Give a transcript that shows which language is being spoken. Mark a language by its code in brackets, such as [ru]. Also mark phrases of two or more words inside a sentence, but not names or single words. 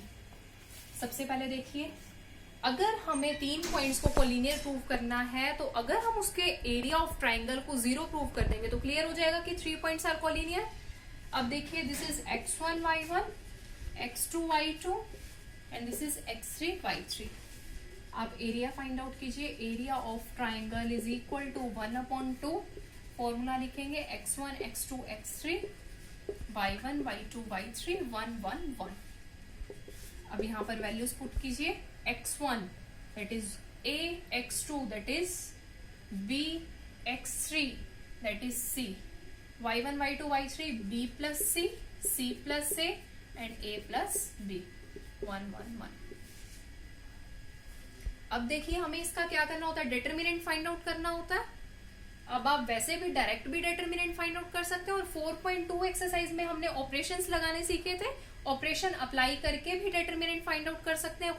[hi] सबसे पहले देखिए, अगर हमें 3 पॉइंट्स को [en] collinear prove [hi] करना है, तो अगर हम उसके [en] area of triangle [hi] को 0 प्रूव कर देंगे तो क्लियर हो जाएगा कि [en] 3 points are collinear. [hi] अब देखिए, [en] this is x1 y1, x2 y2 and this is x3 y3. आप area find out कीजिए। area of triangle is equal to 1/2. [hi] फॉर्मूला लिखेंगे x1 x2 x3, y1 y2 y3, 1 1 1। अब यहाँ पर [en] values put [hi] कीजिए। [en] x1 that is a, x2 that is b, x3 that is c, y1 y2 y3 b plus c, c plus a and a plus b, 1 1 1। [hi] अब देखिए, हमें इसका क्या करना होता है? [en] determinant find out [hi] करना होता है। अब आप वैसे भी डायरेक्ट भी [en] determinant find out [hi] कर सकते हैं, और 4.2 एक्सरसाइज में हमने ऑपरेशंस लगाने सीखे थे। [en] operation apply [hi] करके भी [en] determinant find out [hi] कर सकते हैं।